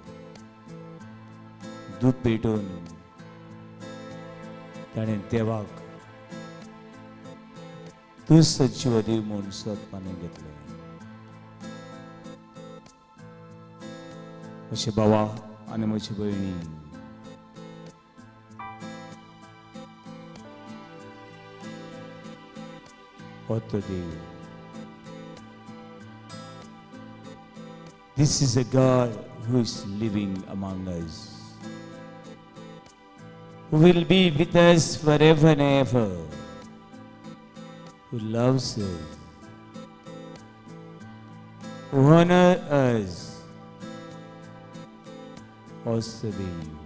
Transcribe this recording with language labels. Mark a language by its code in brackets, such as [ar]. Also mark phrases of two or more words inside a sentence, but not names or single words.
[kok] दूध पेटून ताणें देवाक तूं सजीव देव म्हूण सोदपाने घेतलें. म्हजे भावा आनी म्हजी भयणी, हो तो देव. [en] This is a God who is living among us, who will be with us forever and ever, who loves us, who honors us. Also Dev.